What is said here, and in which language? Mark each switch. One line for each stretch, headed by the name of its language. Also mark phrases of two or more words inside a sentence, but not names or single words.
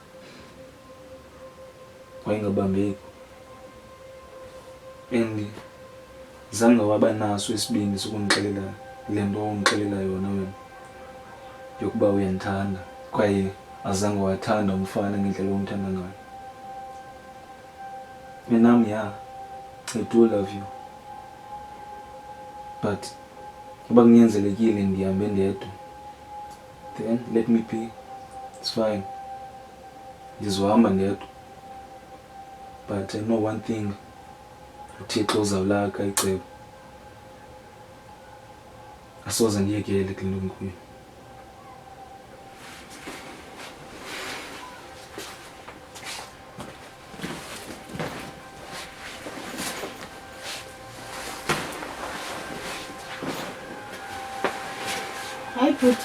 Xhosa: Wayengabambeki. Zange waba naso isibindi sokunixelela le nto ongixelela yona wena. Yokuba uyandithanda kwaye azange wathanda umfana ngendlela omthanda ngayo.
English: Minam I do love you.
Xhosa: But kuba kunyanzelekile ndihambe ndedwa.
English: Then let me be. It's fine.
Xhosa: Ndizohamba ndedwa.
English: But I know one thing.
Xhosa: uThixo uzawulaka icebo. Asoze ndiyekele kule nto ngikuyo. Hayi bhuti.